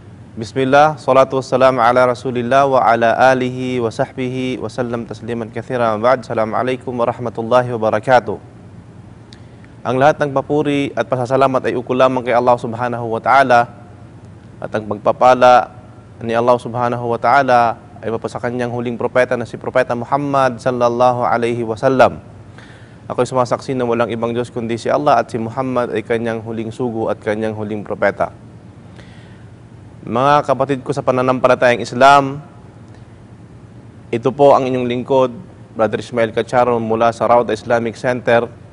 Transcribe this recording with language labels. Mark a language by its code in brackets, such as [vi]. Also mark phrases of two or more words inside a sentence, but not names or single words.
[ar] بسم الله، الصلاة والسلام على رسول الله وعلى آله وصحبه وسلم تسليما كثيرا. بعد، السلام عليكم ورحمة الله وبركاته. [tl] Ang lahat ng papuri at pasasalamat ay ukol lamang kay Allah [ar] سبحانه وتعالى, [tl] at ang pagpapala ni Allah [ar] سبحانه وتعالى [tl] ay mapasa kanyang huling propeta na si Propeta Muhammad [ar] صلى الله عليه وسلم. [tl] Ako'y sumasaksi na walang ibang Diyos kundi si Allah at si Muhammad ay kanyang huling sugo at kanyang huling propeta. Mga kapatid ko sa pananampalatayang Islam, ito po ang inyong lingkod, Brother Ismael Cacharo mula sa Rauda Islamic Center.